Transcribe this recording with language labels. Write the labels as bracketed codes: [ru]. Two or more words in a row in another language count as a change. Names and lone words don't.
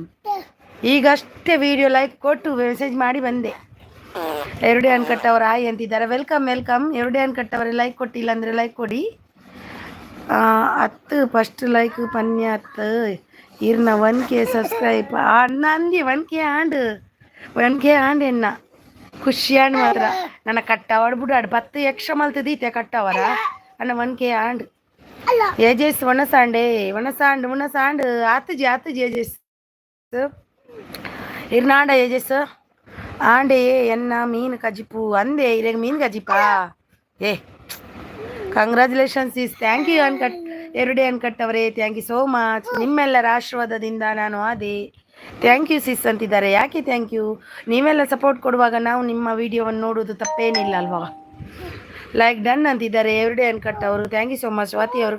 [kn] ಈಗಷ್ಟೇ ವಿಡಿಯೋ ಲೈಕ್ ಕೊಟ್ಟು ಮೆಸೇಜ್ ಮಾಡಿ ಬಂದೆ. ಎವ್ರಿಡೇ ಅನ್ಕಟ್ ಅವ್ರು ಆಯ್ ಅಂತಿದ್ದಾರೆ. ವೆಲ್ಕಮ್ ವೆಲ್ಕಮ್. ಎವ್ರಿಡೇ ಅನ್ಕಟ್ ಅವರೇ, ಲೈಕ್ ಕೊಟ್ಟಿಲ್ಲ ಅಂದರೆ ಲೈಕ್ ಕೊಡಿ. [tcy] 10 [en] first like [tcy] ಪನ್ಯ 10 ಇರ್ನ 1K ಸಬ್ಸ್ಕ್ರೈಬ್ ನಂದಿ 1K ಆಂಡ್ ಎನ್ನ ಖುಷಿ ಆಂಡ್ ಮಾತ್ರ ನನ್ನ ಕಟ್ಟವಾಡ್ ಬಿಡಾಡು 10 ಎಕ್ಸ್ಟ್ರಾ ಮಲ್ತದೀತೆ ಕಟ್ಟವರ ಅನ್ನ 1K ಆಂಡ್ ಏಜೆಸ್ ಒಣಸಾಂಡೆ ಒಣಸಾಂಡ್ ಆತಜಿ ಏಜೆಸ್ ಇರ್ನಾಂಡ ಏಜೆಸ್ ಆಂಡೆ ಎನ್ನ ಮೀನು ಕಜಿಪು ಅಂದೆ ಇರೆಗ ಮೀನು ಕಜಿಪಾ ಏ ಕಂಗ್ರ್ಯಾಚುಲೇಷನ್ಸ್ ಈಸ್. [en] thank you Everyday Uncut ಅವರೇ, thank you so much. [kn] ನಿಮ್ಮೆಲ್ಲರ ಆಶೀರ್ವಾದದಿಂದ ನಾನು ಅದೇ. [en] thank you sis [kn] ಅಂತಿದ್ದಾರೆ. ಯಾಕೆ [en] thank you? [kn] ನೀವೆಲ್ಲ ಸಪೋರ್ಟ್ ಕೊಡುವಾಗ ನಾವು ನಿಮ್ಮ ವಿಡಿಯೋವನ್ನು ನೋಡೋದು ತಪ್ಪೇನಿಲ್ಲ ಅಲ್ವಾ? [en] like done [kn] ಅಂತಿದ್ದಾರೆ ಎವ್ರಿಡೇ ಅನ್ಕಟ್ ಅವರು. [en] thank you so much ಸ್ವಾತಿ ಅವರು.